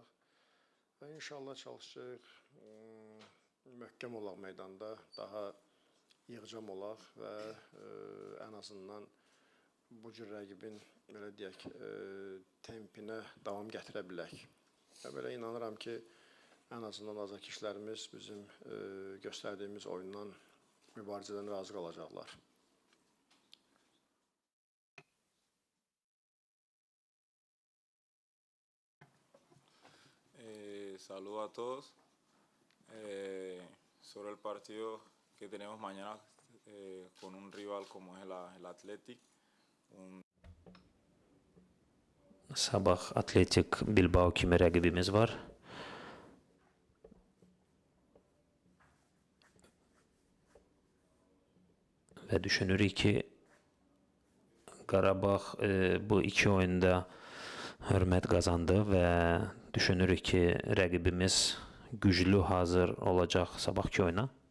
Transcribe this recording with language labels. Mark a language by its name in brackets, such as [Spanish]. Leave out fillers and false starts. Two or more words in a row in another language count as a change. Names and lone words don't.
[Azerbaijani] Və inşallah çalışacaq, möhkəm olaq meydanda, daha yığcam olaq və ən azından bu cür rəqibin, belə deyək, tempinə davam gətirə bilək. Və belə inanıram ki, ən azından azarkeşlərimiz bizim göstərdiyimiz oyundan, mübarizədən razı qalacaqlar. [Spanish] Saludos a todos. Sobre el partido que tenemos mañana con un rival como es el Athletic. [Azerbaijani] Sabah Atletik Bilbao kimi rəqibimiz var. Və düşünürük ki, Qarabağ bu iki oyunda hörmət qazandı və düşünürük ki, rəqibimiz güclü hazır olacaq sabahki oyuna.